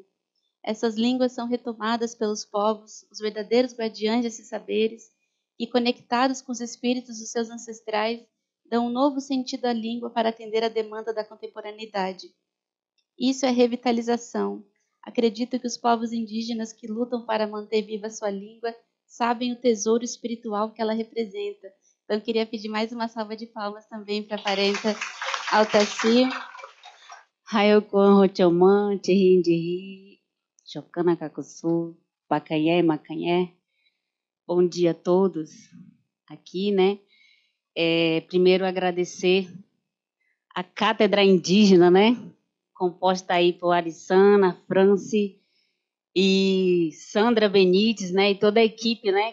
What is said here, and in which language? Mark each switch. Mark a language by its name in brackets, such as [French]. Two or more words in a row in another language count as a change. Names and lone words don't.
[Portuguese] Essas línguas são retomadas pelos povos, os verdadeiros guardiães desses saberes, e conectados com os espíritos dos seus ancestrais, dão um novo sentido à língua para atender à demanda da contemporaneidade. Isso é revitalização. Acredito que os povos indígenas que lutam para manter viva sua língua sabem o tesouro espiritual que ela representa. Então, eu queria pedir mais uma salva de palmas também para a parenta Altaci. [Cocama-Cocamilla] Hayokon Rochoman, Tihindihi, Chocana Cacuçu, Pacanhé, Macanhé. [Portuguese] Bom dia a todos aqui, né? Primeiro agradecer a Cátedra Indígena, né? Composta aí por Arissana, Franci e Sandra Benites, né? E toda a equipe, né?